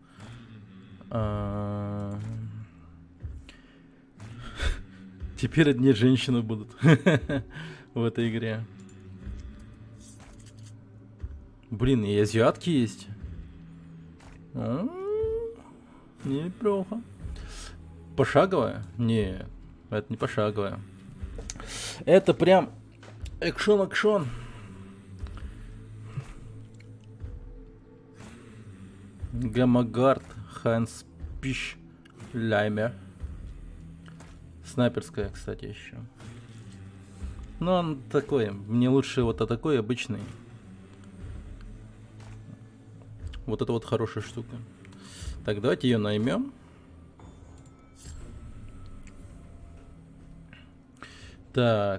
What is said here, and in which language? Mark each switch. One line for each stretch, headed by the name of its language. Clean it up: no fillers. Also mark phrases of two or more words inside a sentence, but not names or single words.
Russian: Теперь одни женщины будут в этой игре. Блин, и азиатки есть. Неплохо. Пошаговая? Не, это не пошаговая. Это прям экшон-экшон. Гамагард, Ханс Пиш, Лаймер. Снайперская, кстати, еще. Но он такой. Мне лучше вот такой обычный. Вот это вот хорошая штука. Так, давайте ее наймем. Так.